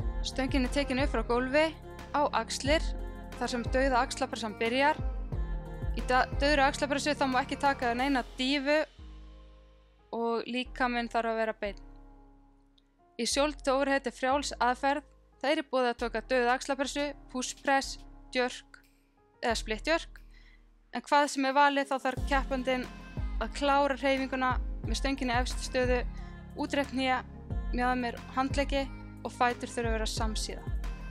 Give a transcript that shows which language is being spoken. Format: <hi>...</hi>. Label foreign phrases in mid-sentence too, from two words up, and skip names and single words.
<is>Stöngin er tekin upp frá gólfi á axlir þar sem dauða axlapressan byrjar. Í dauðri axlapressu þá má ekki taka neina dífu og líkaminn þarf að vera beinn. Í</is> <en>shoulder to overhead</en> <is>er frjáls aðferð. Það er í boði að taka dauða axlapressu,</is> <en>push press, jerk eða split jerk.</en> <is>En hvað sem er valið þá þarf keppandinn að klára hreyfinguna með stönginni í efstu stöðu, útrétt hné, mjaðmir handleggi og fætur þurfa að vera samsíða.</is>